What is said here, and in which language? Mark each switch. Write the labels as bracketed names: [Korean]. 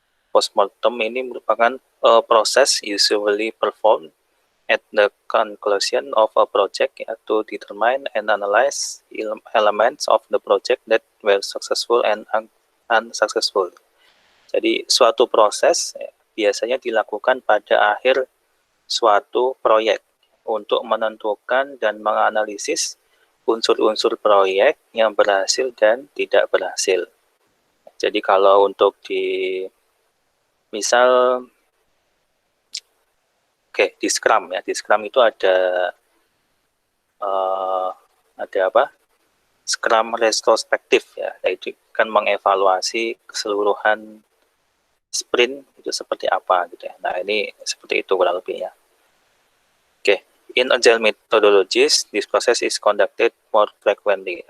[Indonesian] Postmortem ini merupakan proses [English] usually performed at the conclusion of a project [Indonesian] ya, [English] to determine and analyze elements of the project that were successful and unsuccessful. [Indonesian] Jadi suatu proses ya, biasanya dilakukan pada akhir suatu proyek untuk menentukan dan menganalisis unsur-unsur proyek yang berhasil dan tidak berhasil. Jadi kalau untuk di misal di Scrum ya, di Scrum itu ada apa? Scrum retrospektif ya, yaitu kan mengevaluasi keseluruhan sprint itu seperti apa gitu ya. Nah, ini seperti itu kurang lebih ya. [English] In agile methodologies, this process is conducted more frequently.